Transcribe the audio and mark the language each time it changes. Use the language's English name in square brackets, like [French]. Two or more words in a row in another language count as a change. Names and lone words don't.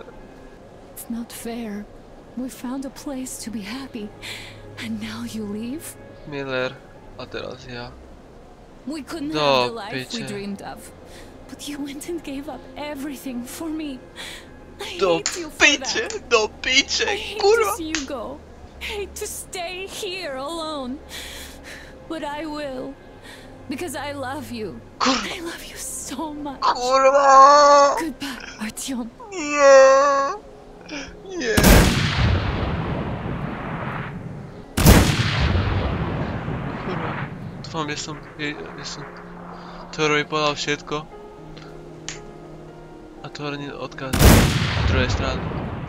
[English] It's not fair. We found a place to be happy. And now you leave? Miller, [Slovak] a teraz ja. [English] We couldn't No, have the life we bitch. dreamed of. But you went and gave up everything for me. I [Slovak] Do [English] hate you for [Slovak] piče, [English] that. [Slovak] do piče, [English] I hate [Slovak] kurva. [English] to see you go. Hate to stay here alone. But I will. Because I love you. [Slovak] Kurva. [English] I love you so much. [Slovak] Kurva! [English] Goodbye, Artyom. [Slovak] Nie! Nie! Kurwa, dúfam, že som Thorovi povedal všetko. A Thor odkázal z druhej strany.